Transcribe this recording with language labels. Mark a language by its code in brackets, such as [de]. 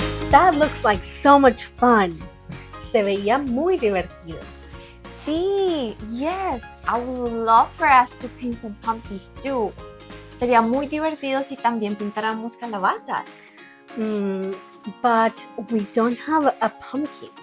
[en] That looks like so much fun. [es] Se veía muy divertido. [en] Sí, yes, I would love for us to paint some pumpkins too. [es] Sería muy divertido si también pintáramos calabazas. [en] But we don't have a pumpkin.